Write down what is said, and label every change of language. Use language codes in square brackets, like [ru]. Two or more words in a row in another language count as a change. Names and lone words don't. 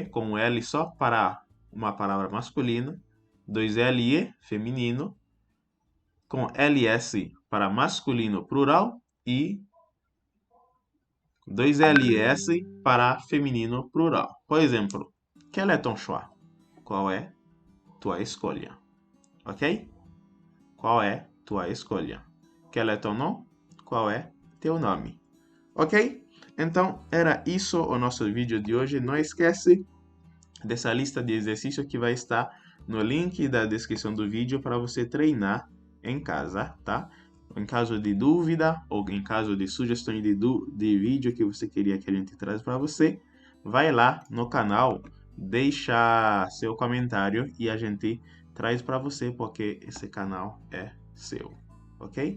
[pt] Com um L só para uma palavra masculina, 2 L feminino, com LS para masculino plural e 2 LS para feminino plural. Por exemplo, [fr] quel est ton choix? [pt] Qual é tua escolha? Ok? Qual é tua escolha? [fr] Quel est ton nom? [pt] Qual é teu nome? Ok? Então, era isso o nosso vídeo de hoje. Não esquece dessa lista de exercícios que vai estar no link da descrição do vídeo para você treinar em casa, tá? Em caso de dúvida ou em caso de sugestões de vídeo que você queria que a gente traz para você, vai lá no canal, deixa seu comentário e a gente traz para você, porque esse canal é seu, ok?